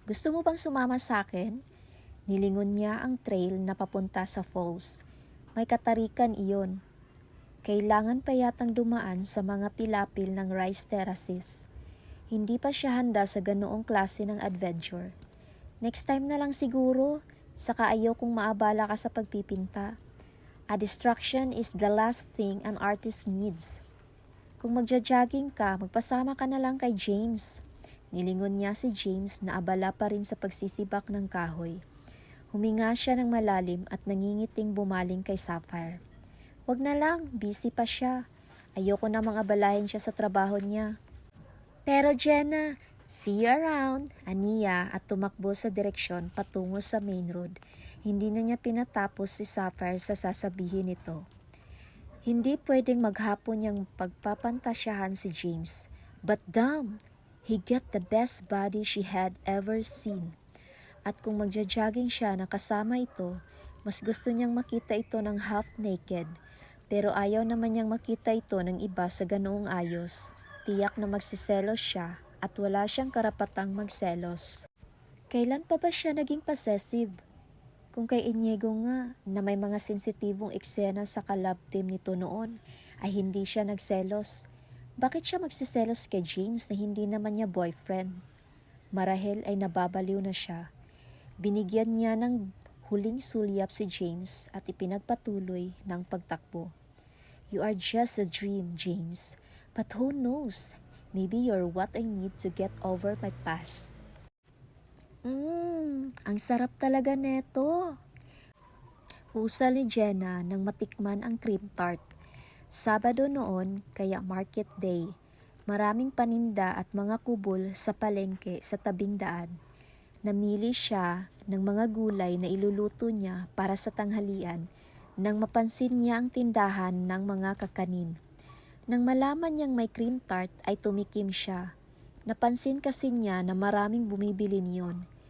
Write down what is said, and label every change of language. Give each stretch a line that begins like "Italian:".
Filipino: Gusto mo bang sumama sa akin? Nilingon niya ang trail na papunta sa falls. May katarikan iyon. Kailangan pa yatang dumaan sa mga pilapil ng rice terraces. Hindi pa siya handa sa ganoong klase ng adventure. Next time na lang siguro, saka ayaw kung maabala ka sa pagpipinta.
English: A distraction is the last thing an artist needs.
Filipino: Kung magja-jogging ka, magpasama ka na lang kay James. Nilingon niya si James na abala pa rin sa pagsisibak ng kahoy. Huminga siya ng malalim at nangingiting bumaling kay Sapphire. Wag na lang, busy pa siya. Ayoko namang abalahin siya sa trabaho niya. Pero Jenna,
English: see you around,
Filipino: aniya at tumakbo sa direksyon patungo sa main road. Hindi na niya pinatapos si Sapphire sa sasabihin nito. Hindi pwedeng maghapon niyang pagpapantasyahan si James.
English: But damn, he get the best body she had ever seen.
Filipino: At kung magja-jogging siya na kasama ito, mas gusto niyang makita ito ng half naked. Pero ayaw naman niyang makita ito ng iba sa ganoong ayos. Tiyak na magsiselos siya at wala siyang karapatang magselos. Kailan pa ba siya naging possessive? Kung kay Inigo nga na may mga sensitibong eksena sa kalab team nito noon ay hindi siya nagselos. Bakit siya magsiselos kay James na hindi naman niya boyfriend? Marahil ay nababaliw na siya. Binigyan niya ng Huling sulyap si James at ipinagpatuloy ng pagtakbo.
English: You are just a dream, James. But who knows? Maybe you're what I need to get over my past.
Filipino: Ang sarap talaga neto. Usal ni Jenna nang matikman ang cream tart. Sabado noon, kaya market day. Maraming paninda at mga kubol sa palengke sa tabing daan. Namili siya ng mga gulay na iluluto niya para sa tanghalian nang mapansin niya ang tindahan ng mga kakanin. Nang malaman niyang may cream tart ay tumikim siya. Napansin kasi niya na maraming bumibili niyon.